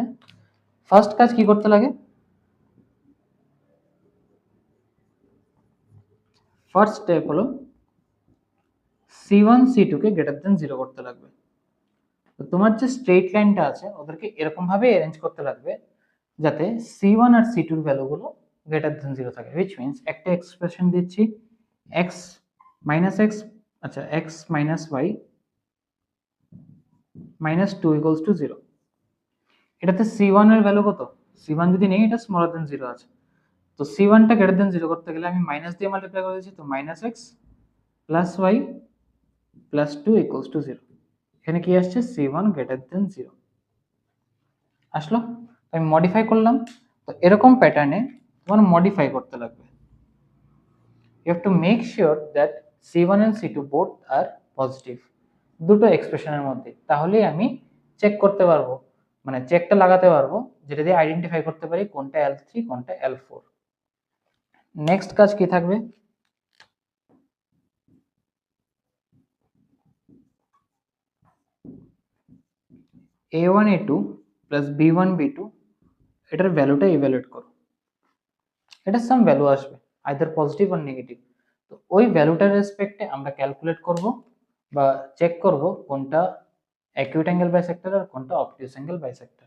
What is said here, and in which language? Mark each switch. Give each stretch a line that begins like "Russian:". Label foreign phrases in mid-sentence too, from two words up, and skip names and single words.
Bangla: ফার্স্ট কাজ কি করতে লাগে,
English: first step
Bangla: হলো C1 C2 কে
English: greater than
Bangla: 0 করতে লাগবে। তো তোমার যে
English: straight lineটা
Bangla: আছে ওদেরকে এরকম ভাবে অ্যারেঞ্জ করতে লাগবে যাতে C1 আর C2 এর ভ্যালুগুলো
English: greater than
Bangla: 0 থাকে,
English: which means
Bangla: একটা এক্সপ্রেশন দিচ্ছি
English: x minus x, আচ্ছা x minus y minus 2 equals to 0।
Bangla: এটাতে C1 এর ভ্যালু কত, C1 যদি নেই এটা
English: smaller than
Bangla: 0 আছে, তো C1 টা
English: greater than
Bangla: 0 করতে গেলে আমি মাইনাস দিয়ে মাল্টিপ্লাই করে দিয়েছি, তো
English: minus x plus y plus 2 equals to 0.
Bangla: এখানে কি আসছে, C1
English: greater than
Bangla: 0 আসলো। আমি মডিফাই করলাম, তো এরকম প্যাটার্নে তোমার মডিফাই করতে লাগবে।
English: you have to make sure that C1 and C2 both are positive
Bangla: দুটো এক্সপ্রেশনের মধ্যে, তাহলেই আমি চেক করতে পারবো, মানে চেকটা লাগাতে পারবো যেটা দিয়ে আইডেন্টিফাই করতে পারি কোনটা L3 কোনটা L4। নেক্সট কাজ কি থাকবে,
English: a1 a2 plus b1 b2
Bangla: এটার ভ্যালুটা ইভ্যালুয়েট করো, এটা
English: some value
Bangla: আসবে
English: either positive
Bangla: আর নেগেটিভ। তো ওই ভ্যালুটার রেসপেক্টে আমরা ক্যালকুলেট করব বা চেক করব কোনটা
English: acute angle bisector
Bangla: আর কোনটা
English: obtuse angle bisector.